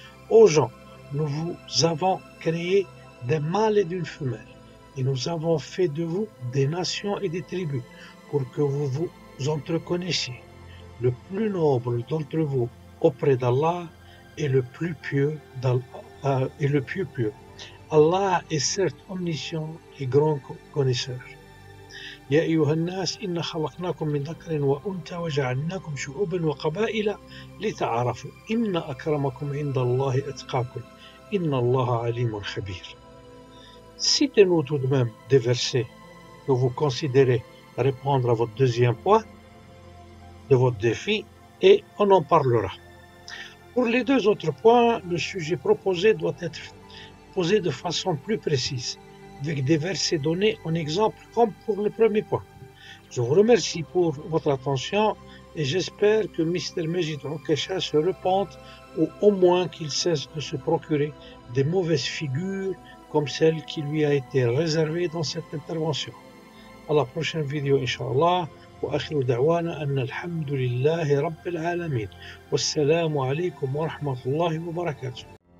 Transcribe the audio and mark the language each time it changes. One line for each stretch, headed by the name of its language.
French: Ô gens, nous vous avons créé d'un mâle et d'une femelle, et nous avons fait de vous des nations et des tribus, pour que vous vous entreconnaissiez. Le plus noble d'entre vous auprès d'Allah est le plus pieux, pieux. Allah est certes omniscient et grand connaisseur.
Arabic: يا أيها الناس إنا خلقناكم من ذكر وأنثى وجعلناكم شعوبا وقبائل لتعارفوا إن أكرمكم عند الله أتقاكم إن الله عليم خبير.
French: Citez-nous tout de même des versets que vous considérez répondre à votre deuxième point de votre défi et on en parlera. Pour les deux autres points, le sujet proposé doit être posé de façon plus précise, avec des versets donnés en exemple comme pour le premier point. Je vous remercie pour votre attention et j'espère que Mr. Majid Okesha se repente ou au moins qu'il cesse de se procurer des mauvaises figures comme celle qui lui a été réservée dans cette intervention. À la prochaine vidéo, Inch'Allah.
Arabic: وآخر دعوانا أن الحمد لله رب العالمين والسلام عليكم ورحمة الله وبركاته.